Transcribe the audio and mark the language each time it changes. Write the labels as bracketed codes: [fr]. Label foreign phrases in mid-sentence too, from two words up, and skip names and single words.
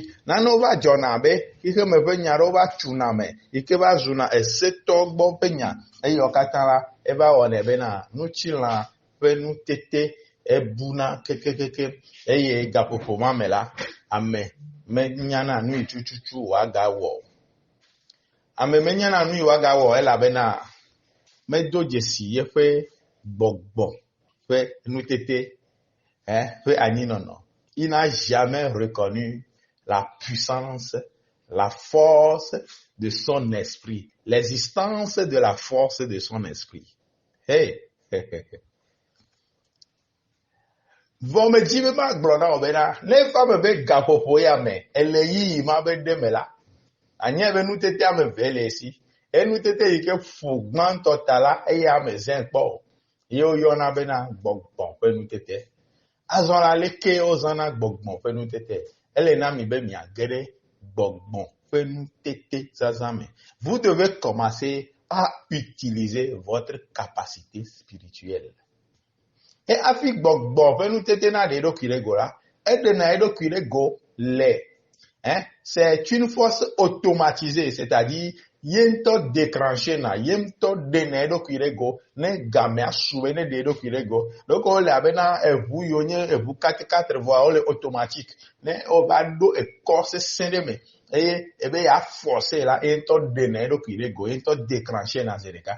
[ee] Nanewo va dzɔna abe xixeme ƒe nya ɖewo va tuna me yi ke va zuna esetɔ gbɔ ƒe nya eye wo katã la eva wɔnɛ bena nutsila ƒe nutete ebuna kekekeke eye gaƒoƒo ma me la, ame menyana nu yi tututu wòagawɔ. Ame menyana nu yi wòagawɔ elabena medo dzesi yeƒe gbɔgbɔ ƒe nutete ƒe anyinɔnɔ. [fr] Il n'a jamais reconnu la puissance, la force de son esprit, l'existence de la force de son esprit. [ee] Hey, vɔ me dzi be magblɔ na wo bena ne va me be gaƒoƒo ya me ele yiyi ma be ɖe me la, anye be nutete ame eve le esi. Enutete yi ke ƒo gbãtɔ ta la eye ame zẽ kpɔ ye woyɔna bena gbɔgbɔ ƒe nutete. Azɔ la leke wozãna gbɔgbɔ ƒe nutete. Ele na mi be miage ɖe gbɔgbɔ ƒe nutete zazã me. [fr] Vous devez commencer à utiliser votre capacité spirituelle. [ee] Et afi gbɔgbɔ ƒe nutete na ɖe eɖokui ɖe go la, eɖena eɖokui ɖe go le. [fr] C'est une force automatisée, c'est-à-dire [ee] yentɔ déclenché na, yentɔ ɖena eɖokui ɖe go ne game asu be ne ɖe eɖokui ɖe go. Donc wole abena eʋu yiwo nye eʋu 4x4 voa wole automatique. Ne wova ɖo ekɔ sesẽ ɖe me eye ebe ya forcer la yentɔ ɖena eɖokui ɖe go, yentɔ déclenché na zi ɖeka.